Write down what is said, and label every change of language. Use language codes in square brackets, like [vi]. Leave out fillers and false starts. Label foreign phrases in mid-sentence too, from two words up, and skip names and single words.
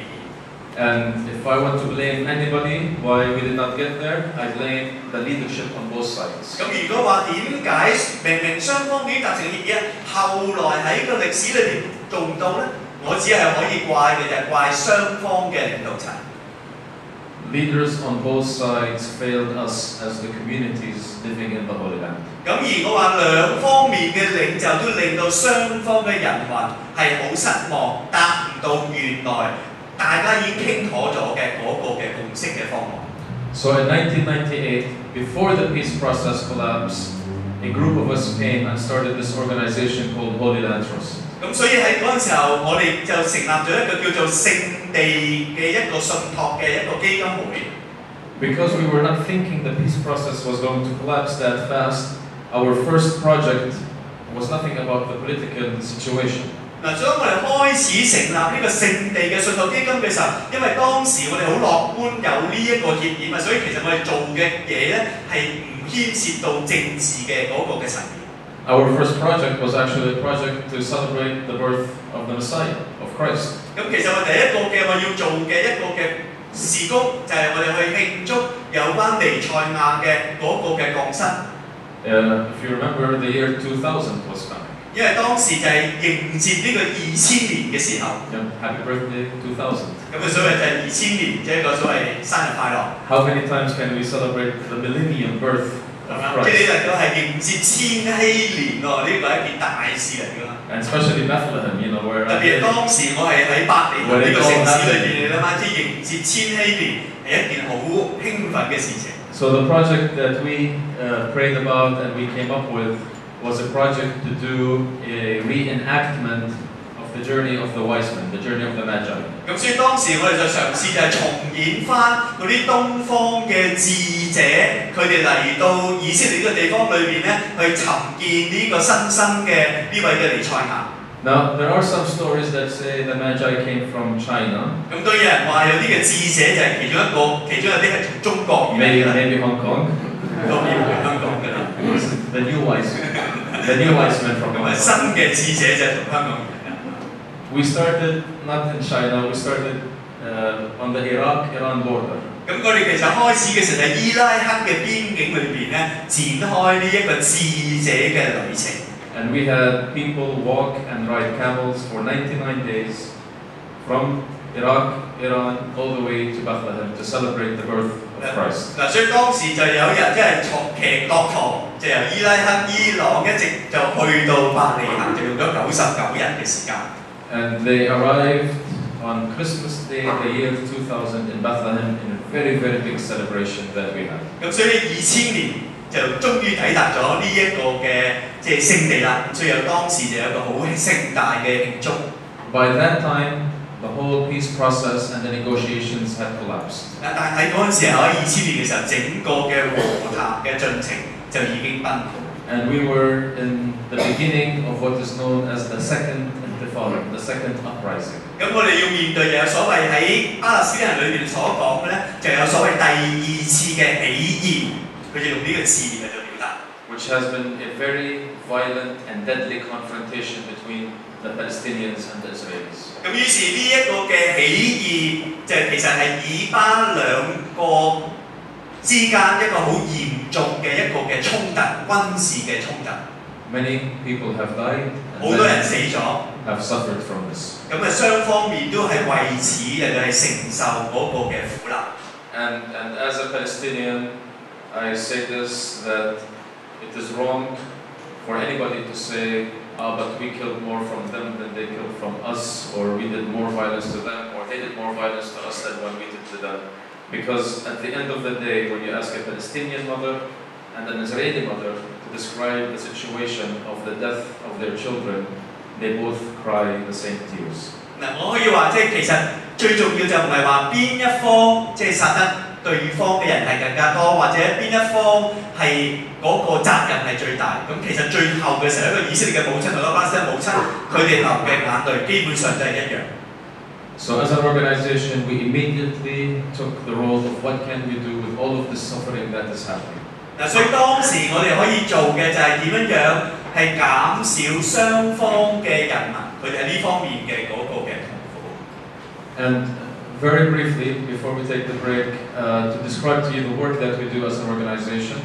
[en] And if I want to blame anybody why we did not get there, I blame the leadership on both sides. [yue] 咁如果話點解明明雙方已經達成協議，後來喺個歷史裏邊做唔到呢？我只係可以怪嘅就係怪雙方嘅領導層。 [en] Leaders on both sides failed us as the communities living in the Holy Land. [yue] 咁而我話兩方面嘅領袖都令到雙方嘅人民係好失望，達唔到原來大家已經傾妥咗嘅嗰個嘅共識嘅方案。 [en] So in 1998, before the peace process collapsed, a group of us came and started this organization called Holy Land Trust. [yue] 咁所以喺嗰陣時候，我哋就成立咗一個叫做聖地嘅一個信託嘅一個基金會。 [en] Because we were not thinking the peace process was going to collapse that fast, our first project was nothing about the political situation. [yue] 嗱，所以我哋開始成立呢個聖地嘅信託基金嘅時候，因為當時我哋好樂觀有呢一個協議嘛，所以其實我哋做嘅嘢咧係唔牽涉到政治嘅嗰個嘅層面。 [en] Our first project was actually a project to celebrate the birth of the Messiah, of Christ. [yue] 咁其實我第一個嘅我要做嘅一個嘅事工就係我哋去慶祝有關彌賽亞嘅嗰個嘅降生。 [en] If you remember, the year 2000 was coming. [yue] 因為當時就係迎接呢個2000年嘅時候。 [en] Happy birthday 2000. [yue] 咁嘅所謂就係2000年，即係一個所謂生日快樂。 [en] How many times can we celebrate the millennium birth? [yue] 即係呢個係迎接千禧年喎，呢個係一件大事嚟㗎。 [en] And especially Bethlehem, you know, where [yue] 特別係當時我係喺伯利恆呢個城市裏邊，你諗下，即係迎接千禧年係一件好興奮嘅事情。 [en] So the project that we prayed about and we came up with was a project to do a reenactment of the journey of the wise men, the journey of the Magi. [yue] 咁所以當時我哋就嘗試就係重演翻嗰啲東方嘅智者，佢哋嚟到以色列呢個地方裏邊咧，去尋見呢個新生嘅呢位嘅彌賽亞。 [en] Now there are some stories that say the Magi came from China. [yue] 咁都有人話有啲嘅智者就係其中一個，其中有啲係從中國而嚟嘅。 [en] Maybe Hong Kong. [yue] 當然係香港㗎啦。 [en] The new wise men from Hong Kong. [yue] 新嘅智者就係從香港而嚟。 [en] We started not in China. We started on the Iraq-Iran border. [yue] 咁我哋其實開始嘅時候喺伊拉克嘅邊境裏邊咧，展開呢一個智者嘅旅程。 [en] And we had people walk and ride camels for 99 days from Iraq, Iran, all the way to Bethlehem to celebrate the birth of Christ. [yue] 嗱，所以當時就有人即係從騎駱駝，就由伊拉克、伊朗一直就去到伯利恆，就用咗99日嘅時間。 [en] And they arrived on Christmas Day, the year 2000 in Bethlehem, in a very, very big celebration that we had. [yue] 咁所以2000年就終於抵達咗呢一個嘅即係聖地啦。所以當時就有一個好盛大嘅慶祝。 [en] By that time, the whole peace process and the negotiations had collapsed. [yue] 但係嗰陣時候喺2000年嘅時候，整個嘅和談嘅進程就已經崩潰。 [en] And we were in the beginning of what is known as the second intifada, the second uprising. [yue] 咁我哋要面對就有所謂喺巴勒斯坦人裏邊所講嘅咧，就有所謂第二次嘅起義，佢就用呢個字嚟做表達。 [en] Which has been a very violent and deadly confrontation between the Palestinians and the Israelis. [yue] 咁於是呢一個嘅起義就其實係以巴兩個之間一個好嚴重嘅一個嘅衝突，軍事嘅衝突。 [en] Many people have died. [yue] 好多人死咗。 [en] Have suffered from this. [yue] 咁啊，雙方面都係為此嚟到係承受嗰個嘅苦難。 [en] And as a Palestinian, I say this that it is wrong for anybody to say, but we killed more from them than they killed from us, or we did more violence to them, or they did more violence to us than what we did to them. Because at the end of the day, when you ask a Palestinian mother and an Israeli mother to describe the situation of the death of their children, they both cry the same tears. [yue] 嗱，我可以話即係其實最重要就唔係話邊一方即係殺得對方嘅人係更加多，或者邊一方係嗰個責任係最大。咁其實最後嘅時候，一個以色列嘅母親同一個巴勒斯坦母親，佢哋流嘅眼淚基本上都係一樣。 [en] So as an organization, we immediately took the role of what can we do with all of the suffering that is happening. [yue] 所以當時我哋可以做嘅就係點樣係減少雙方嘅人民佢哋喺呢方面嘅嗰個嘅痛苦。 [en] And very briefly, before we take the break, to describe to you the work that we do as an organization.